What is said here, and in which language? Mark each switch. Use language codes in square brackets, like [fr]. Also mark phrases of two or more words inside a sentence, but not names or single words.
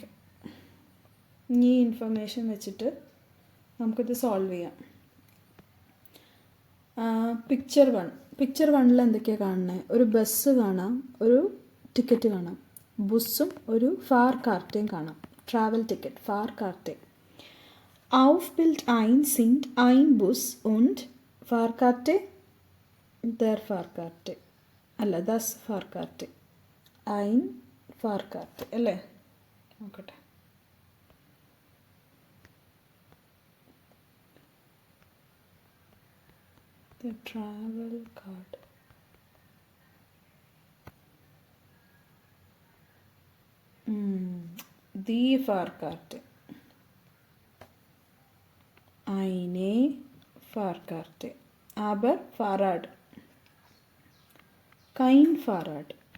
[ml] ഈ ഇൻഫർമേഷൻ വെച്ചിട്ട് നമുക്കിത് സോൾവ് ചെയ്യാം. പിക്ചർ 1. പിക്ചർ 1 എന്തൊക്കെയാണ് കാണുന്നത്? ഒരു ബസ് കാണാം, ഒരു ടിക്കറ്റ് കാണാം. ബുസ്സും ഒരു ഫാർ കാർട്ടയും കാണാം. [en] travel ticket, [ml] ഫാർ കാർട്ടെ. [de] Auf Bild 1 sind ein Bus und Fahrkarte, der Fahrkarte. അല്ല, das Fahrkarte. Ein Fahrkarte അല്ലേ? [ml] നോക്കട്ടെ. [en] The travel card. [de] Die Fahrkarte. Eine Fahrkarte. Aber Fahrrad. Kein Fahrrad.